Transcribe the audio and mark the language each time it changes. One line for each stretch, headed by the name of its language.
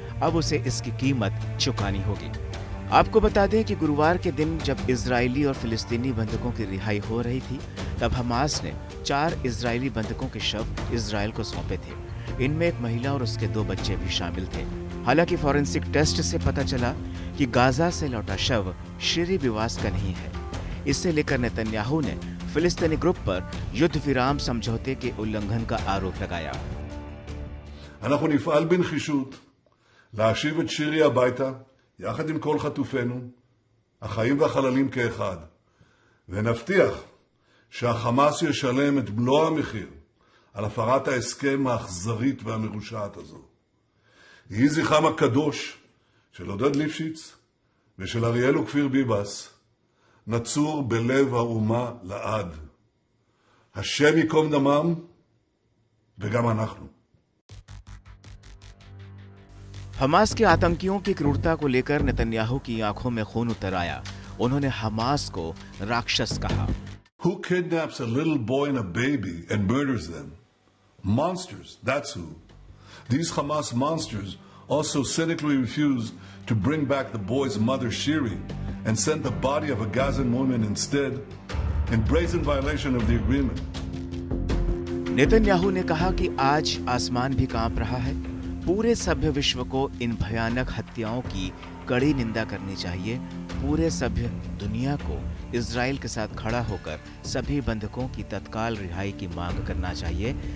Hindi: अब उसे इसकी कीमत चुकानी होगी। आपको बता दें कि गुरुवार के दिन जब इजरायली और फिलिस्तीनी बंधकों की रिहाई हो रही थी, तब हमास ने 4 इजरायली बंधकों के शव इजराइल को सौंपे थे। इनमें एक महिला और उसके 2 बच्चे भी शामिल थे। हालांकि फॉरेंसिक टेस्ट से पता चला कि गाजा से लौटा शव शेरी बिवास का नहीं है। इससे लेकर नेतन्याहू ने फिलिस्तीनी ग्रुप पर युद्ध विराम समझौते के उल्लंघन का आरोप लगाया।
Hebrew: אנחנו נפעל בנחישות להשיב את שירי הביתה יחד עם כל חטופינו, החיים והחללים כאחד, ונבטיח שהחמאס ישלם את מלוא המחיר על הפרת ההסכם האכזרית והמרושעת הזו. יהי זכרם הקדוש של עודד ליפשיץ ושל אריאל וכפיר ביבס נצור בלב האומה לעד. השם ייקום דמם וגם אנחנו.
Hindi: हमास के आतंकियों की क्रूरता को लेकर नेतन्याहू की आंखों में खून उतर आया। उन्होंने हमास को राक्षस कहा।
English: Who kidnaps a little boy and a baby and murders them? Monsters, that's who. These Hamas monsters also cynically refused to bring back the boy's mother Shiri and sent the body of a Gazan woman instead, in brazen violation of the agreement.
Hindi: Netanyahu ने कहा कि आज आसमान भी कांप रहा है। पूरे सभ्य विश्व को इन भयानक हत्याओं की कड़ी निंदा करनी चाहिए। पूरे सभ्य दुनिया को इजराइल के साथ खड़ा होकर सभी बंधकों की तत्काल रिहाई की मांग करना चाहिए।